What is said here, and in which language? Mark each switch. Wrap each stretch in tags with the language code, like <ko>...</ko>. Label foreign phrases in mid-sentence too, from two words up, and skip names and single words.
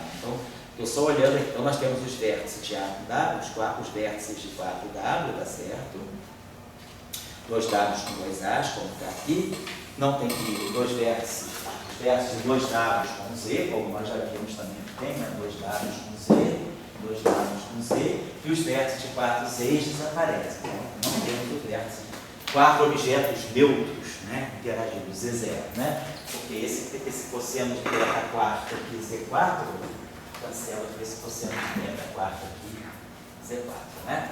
<pt>Então, eu só olhando aqui, então nós temos os vértices de A com W, os vértices de 4W, tá certo? 2W com 2As, como está aqui. Não tem que 2 vértices, os vértices de 2W com Z, como nós já vimos também que tem, né? 2W com Z, 2W com Z, e os vértices de 4Z's desaparecem. Então, não temos o vértice 4 objetos neutros, né, interagindo, Z0, né? Porque esse cosseno de θ quarta aqui, Z4, cancela com esse cosseno de θ quarta aqui, Z4, né?</pt>